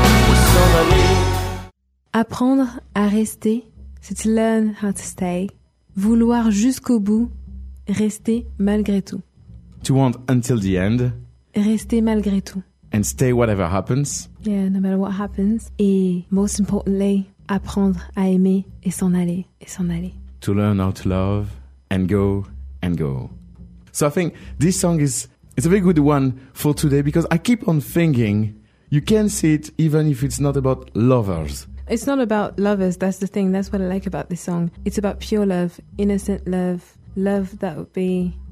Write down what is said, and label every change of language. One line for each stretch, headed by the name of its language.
French: Et s'en aller. Apprendre à rester, c'est
English: to learn how to stay.
French: Vouloir jusqu'au bout, rester malgré tout.
English: To want until the end.
French: Rester malgré tout.
English: And stay whatever happens. Yeah, no matter what happens.
French: Et
English: most importantly,
French: apprendre à aimer et s'en aller. Et s'en aller.
English: To learn how to love and go and go. So I think this song is it's a very good one for today because I keep on thinking you can see it even if it's not about lovers. It's not about lovers, that's the thing. That's what I like about this song. It's about pure love, innocent love, love that would be...